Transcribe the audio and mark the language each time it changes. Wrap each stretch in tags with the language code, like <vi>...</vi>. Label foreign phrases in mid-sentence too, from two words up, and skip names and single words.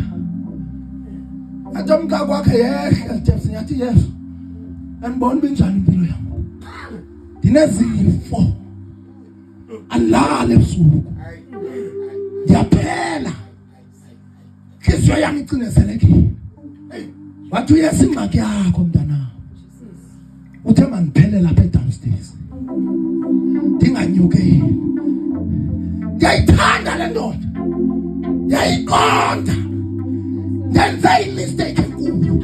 <xh>Athi umka kwakhe yehle Jesu, yathi Yesu, andibona binjani impilo yami, ndinezifo, alale ebusuku, ndiyaphela, inhliziyo yami icinezelekile. Wathi uYesu, ingxaki yakho mntanam, uthe mandiphele lapha downstairs, ndinganyukeli. Ndiyayithanda le ndoda, ndiyayiqonda, ndenze imistake enkulu.</xh>